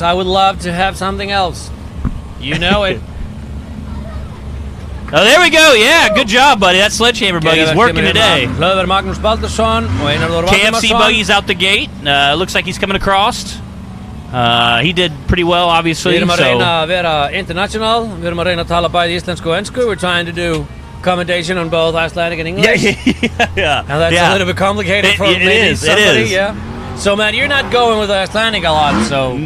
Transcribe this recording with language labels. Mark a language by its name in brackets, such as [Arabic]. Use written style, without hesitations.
[English] I would love to have something else. You know it. Oh, there we go. Yeah, good job, buddy. That Sledgehammer buggy's working today. KFC buggy's out the gate. Looks like he's coming across. He did pretty well, obviously. [Icelandic] Við erum að reyna að vera international. Við erum að reyna að tala bæði íslensku og ensku. [English] We're trying to do commentation on both Icelandic and English. Yeah. And that's a little bit complicated for maybe somebody. It is. Yeah. So, man, you're not going with Icelandic a lot, so...